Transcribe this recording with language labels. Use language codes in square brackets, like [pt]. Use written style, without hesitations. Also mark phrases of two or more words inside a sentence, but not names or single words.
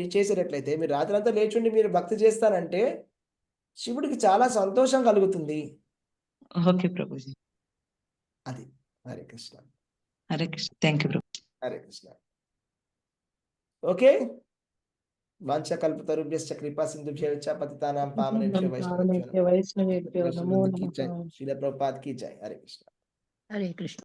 [te] చేసేటట్లయితే మీరు రాత్రి అంతా లేచుండి మీరు భక్తి చేస్తానంటే శివుడికి చాలా సంతోషం కలుగుతుంది. ఓకే ప్రభుజీ. అది. హరే కృష్ణ. హరే కృష్ణ, [en] thank you [te] ప్రభు. హరే కృష్ణ. ఓకే. [sa] వాంఛకల్పతరుభ్యశ్చ కృపా సింధుభ్యశ్చ పతితానాం పావనేభ్యో వైష్ణవేభ్యో వైష్ణవేభ్యో నమః. నమో [hi] की [sa] నమః. [hi] जय, श्रील प्रभुपाद की जय। हरे कृष्ण। [te] హరే కృష్ణ.